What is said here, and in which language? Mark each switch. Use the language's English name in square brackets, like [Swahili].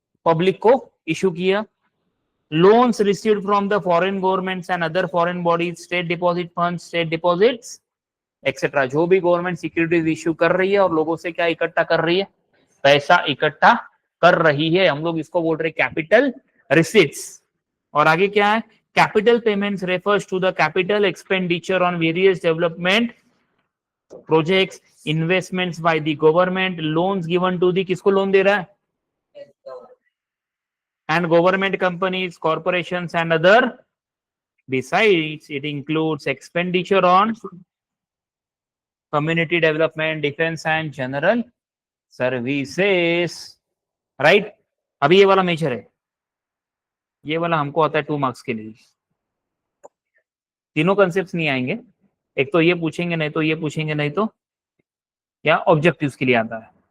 [Hindi] Public को issue किया। [English] Loans received from the foreign governments and other foreign bodies, state deposit fund, state deposits etcetera. [Hindi] जो भी government securities issue कर रही है और लोगों से क्या इकट्ठा कर रही है? पैसा इकट्ठा कर रही है, हम लोग इसको बोल रहे कैपिटल रिसीट्स। और आगे क्या है? [English] Capital payments refers to the capital expenditure on various development projects, investments by the government, loans given to the, [Hindi] किसको लोन दे रहा है? [English] And government companies, corporations and other. Besides, it includes expenditure on community development, defense and general services. Right? [Hindi] अभी ये वाला major है, ये वाला हमको आता है 2 मार्क्स के लिए. तीनों कंसेप्ट नहीं आएंगे, एक तो ये पूछेंगे, नहीं तो ये पूछेंगे, नहीं तो क्या ऑब्जेक्टिव्स के लिए आता है.